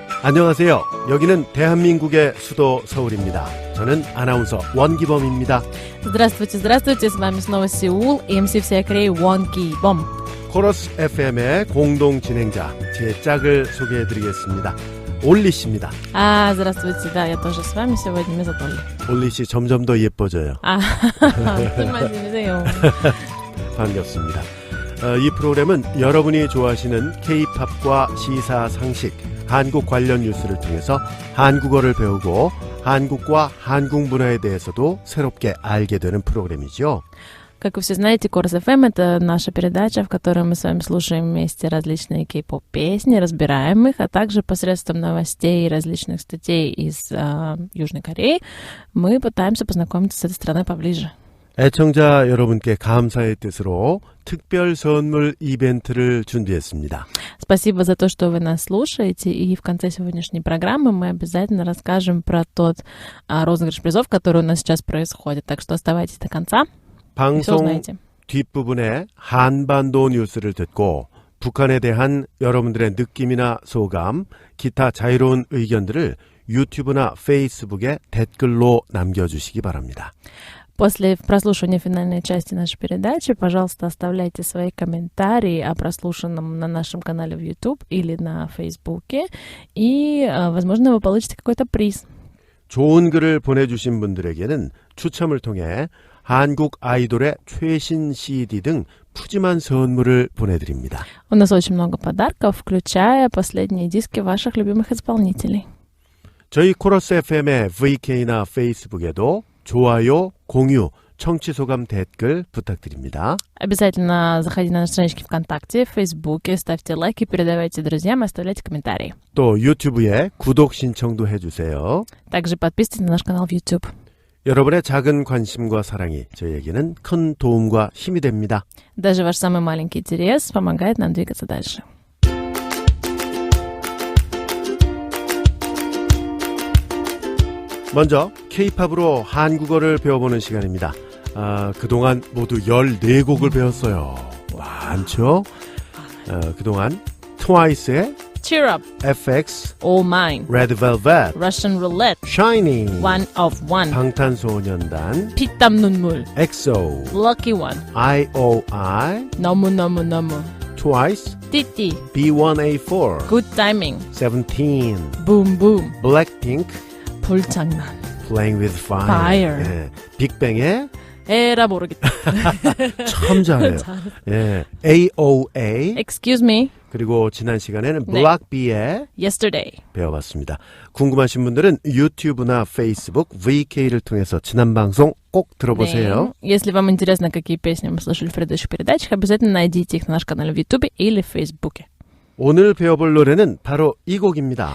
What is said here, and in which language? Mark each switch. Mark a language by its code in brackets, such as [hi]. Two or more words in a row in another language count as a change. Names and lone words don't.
[ko] 안녕하세요. 여기는 대한민국의 수도 서울입니다. 저는 아나운서 원기범입니다. [ru] Здравствуйте, здравствуйте. С вами снова Сеул и MC всея Кореи Won Ki-bom. [ko] 코러스 FM의 공동 진행자 제 짝을 소개해드리겠습니다. 올리 씨입니다. [ru] Здравствуйте. Да, я тоже с вами сегодня. Меня зовут Олли. [ko] 올리 씨 점점 더 예뻐져요. 안녕하세요. 반갑습니다. 이 프로그램은 여러분이 좋아하시는 K-팝과 시사 상식, 한국 관련 뉴스를 통해서 한국어를 배우고 한국과 한국 문화에 대해서도 새롭게 알게 되는 프로그램이죠. [ru] Как вы все знаете, Корос FM — это наша передача, в которой мы с вами слушаем вместе различные кей-поп-песни, разбираем их, а также посредством новостей и различных статей из Южной Кореи мы пытаемся познакомиться с этой страной поближе. [ko] 애청자 여러분께 감사의 뜻으로 특별 선물 이벤트를 준비했습니다. [ru] Спасибо за то, что вы нас слушаете, и в конце сегодняшней программы мы обязательно расскажем про тот розыгрыш призов, который у нас сейчас происходит, так что оставайтесь до конца. [ko] 방송 뒷부분에 한반도 뉴스를 듣고 북한에 대한 여러분들의 느낌이나 소감, 기타 자유로운 의견들을 유튜브나 페이스북에 댓글로 남겨주시기 바랍니다. [ru] После прослушивания финальной части нашей передачи, пожалуйста, оставляйте свои комментарии о прослушанном на нашем канале в YouTube или на Фейсбуке, и, возможно, вы получите какой-то приз. [ko] 좋은 글을 보내주신 분들에게는 추첨을 통해 한국 아이돌의 최신 CD 등 푸짐한 선물을 보내드립니다. [ru] У нас очень много подарков, включая последние диски ваших любимых исполнителей. [ko] 저희 코러스 FM의 VK나 페이스북에도 좋아요, 공유, 청취 소감 댓글 부탁드립니다. [ru] Обязательно заходите на наши странички ВКонтакте, в Фейсбуке, ставьте лайки, передавайте друзьям и оставляйте комментарии. [ko] 또 유튜브에 구독 신청도 해주세요. [ru] Также подписывайтесь на наш канал в YouTube. [ko] 여러분의 작은 관심과 사랑이 저희에게는 큰 도움과 힘이 됩니다. [ru] Даже ваш самый маленький интерес помогает нам двигаться дальше. [ko] 먼저 K-팝으로 한국어를 배워보는 시간입니다. 그동안 모두 14곡을 배웠어요. 많죠? 그동안 트와이스의 Cheer Up, FX, All Mine, Red Velvet, Russian Roulette, Shining, One of One, 방탄소년단, 피땀 눈물, EXO, Lucky One, IOI, 너무너무너무, Twice, 띠띠, B1A4, Good Timing, Seventeen, Boom Boom, Blackpink, 불장난, Playing with Fire, Fire. 예, 빅뱅의 에라 모르겠다. 참 잘해요. 예, AOA, Excuse me, 그리고 지난 시간에는 네. Block B의 Yesterday. 배워봤습니다. 궁금하신 분들은 유튜브나 페이스북 VK를 통해서 지난 방송 꼭 들어보세요. 네. [ru] Если вам интересно, какие песни мы слушали в предыдущих передачах, обязательно найдите их на нашем канале в YouTube или в Фейсбуке. [ko] 오늘 배워볼 노래는 바로 이 곡입니다.